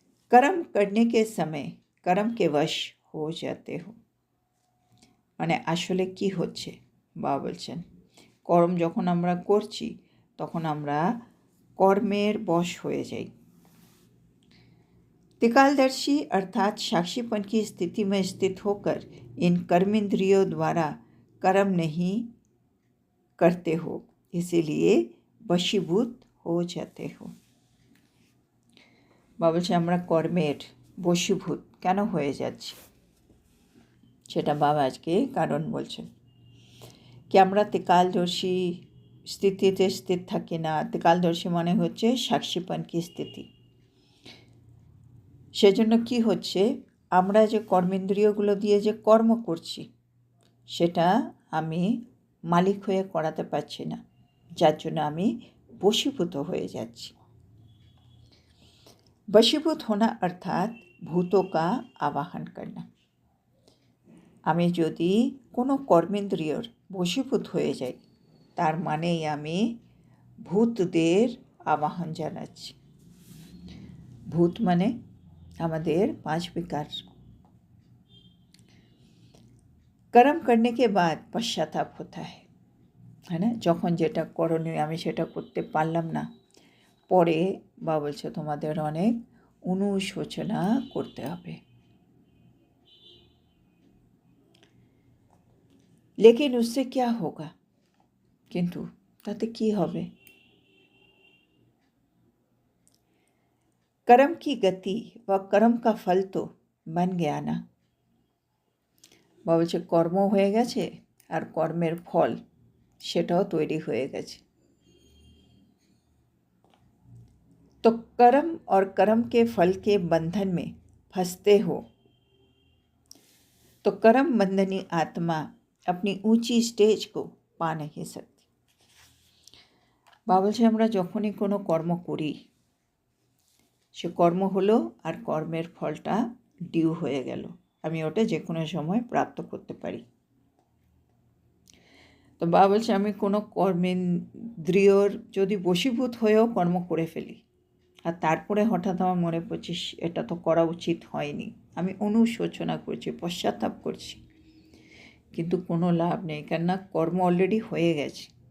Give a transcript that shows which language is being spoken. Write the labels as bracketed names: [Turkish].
[Hindi] कर्म करने के समय कर्म के वश हो जाते हो। [Bangla] মানে আসলে কি হচ্ছে বাবা বলছেন কর্ম যখন আমরা করছি তখন আমরা কর্মের বশ হয়ে যাই। [Hindi] त्रिकालदर्शी अर्थात साक्षीपन की स्थिति में स्थित होकर इन कर्मेंद्रियों द्वारा कर्म नहीं करते हो, इसीलिए वशीभूत हो जाते हो। [Bangla] বাবা বলছে আমরা কর্মের বশীভূত কেন হয়ে যাচ্ছি, সেটা বাবা আজকে কারণ বলছেন। কি আমরা ত্রিকালদর্শী স্থিতিতে স্থির থাকি না। ত্রিকালদর্শী মানে হচ্ছে সাক্ষীপন কি স্থিতি। সেজন্য কি হচ্ছে আমরা যে কর্মেন্দ্রিয়গুলো দিয়ে যে কর্ম করছি সেটা আমি মালিক হয়ে করাতে পারছি না, যার জন্য আমি বশীভূত হয়ে যাচ্ছি। [Hindi] वशीभूत होना अर्थात भूतों का आवाहन करना। [Bangla] আমি যদি কোনো কর্মেন্দ্রিয়র বশীভূত হয়ে যাই তার মানেই আমি ভূতদের আবাহন জানাচ্ছি। ভূত মানে আমাদের 5 विकार। [Hindi] कर्म करने के बाद पश्चाताप होता है ना, [Bangla] যখন যেটা করণীয় আমি সেটা করতে পারলাম না পরে বাবা বলছে তোমাদের অনেক অনুশোচনা করতে হবে। [Hindi] लेकिन उससे क्या होगा, [Bangla] কিন্তু তাতে কি হবে? [Hindi] कर्म की गति व कर्म का फल तो बन गया ना। [Bangla] বাবা বলছে কর্ম হয়ে গেছে আর কর্মের ফল সেটাও তৈরি হয়ে গেছে। [Hindi] तो कर्म और कर्म के फल के बंधन में फंसते हो तो कर्म बंधनी आत्मा अपनी ऊंची स्टेज को पा नहीं सकती। [Bangla] বাবা বলছে আমরা যখনই কোনো কর্ম করি সে কর্ম হলো আর কর্মের ফলটা ডিউ হয়ে গেল, আমি ওটা যে কোনো সময় প্রাপ্ত করতে পারি। তো বাবা বলছে আমি কোনো কর্মেন্দ্রিয়র যদি বশীভূত হয়েও কর্ম করে ফেলি আর তারপরে হঠাৎ আমার মনে পড়ছে এটা তো করা উচিত হয়নি, আমি অনুশোচনা করছি, পশ্চাতাপ করছি, কিন্তু কোনো লাভ নেই, কেননা কর্ম অলরেডি হয়ে গেছে।